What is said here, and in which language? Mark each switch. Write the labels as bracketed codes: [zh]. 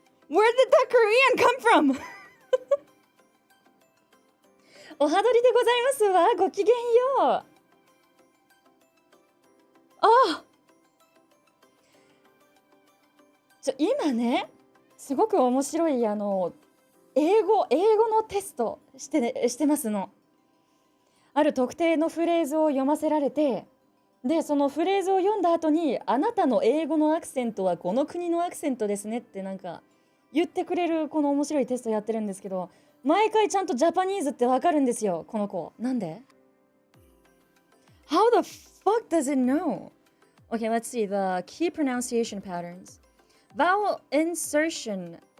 [en] Where did that Korean come from? [ja] おはどりでございますわ。ごきげんよう。あ、今ね、すごく面白い英語のテストしてますの。ある特定のフレーズを読ませられて、でそのフレーズを読んだ後にあなたの英語のアクセントはこの国のアクセントですねってなんか言ってくれるこの面白いテストやってるんですけど、毎回ちゃんとジャパニーズってわかるんですよ、この子。なんで？ [en] How the fuck does it know? Okay, let's see the key pronunciation patterns. Vowel insertion.